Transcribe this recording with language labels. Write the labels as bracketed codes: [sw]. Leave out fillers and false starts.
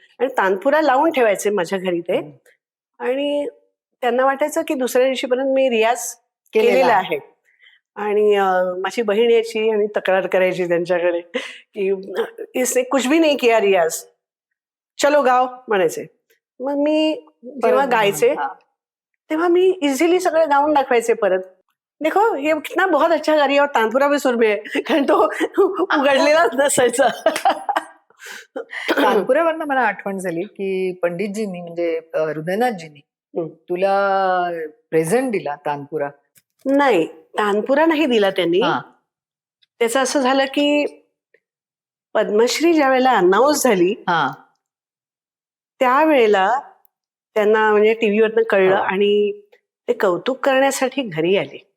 [mr] आणि तानपुरा लावून ठेवायचे माझ्या घरी ते. आणि त्यांना वाटायचं की दुसऱ्या दिवशीपर्यंत मी रियाज केलेला आहे. आणि माझी बहीण यायची आणि तक्रार करायची त्यांच्याकडे की [hi] इसने कुछ भी नाही किया रियाज, चलो [mr] गाव म्हणायचे. मग मी जेव्हा गायचे तेव्हा मी इझिली सगळं गाऊन दाखवायचे परत. [hi] देखो ये कितना बहुत अच्छा गा रही है और तानपुरा भी सुर में है [mr] कारण तो उघडलेलाच नसायचा. तानपुरावरनं मला आठवण झाली की पंडितजींनी म्हणजे हृदयनाथजींनी तुला प्रेझेंट दिला तानपुरा. नाही, तानपुरा नाही दिला त्यांनी. त्याचं असं झालं की पद्मश्री ज्या वेळेला अनाऊन्स झाली त्यावेळेला त्यांना म्हणजे टीव्हीवरनं कळलं आणि ते कौतुक करण्यासाठी घरी आले.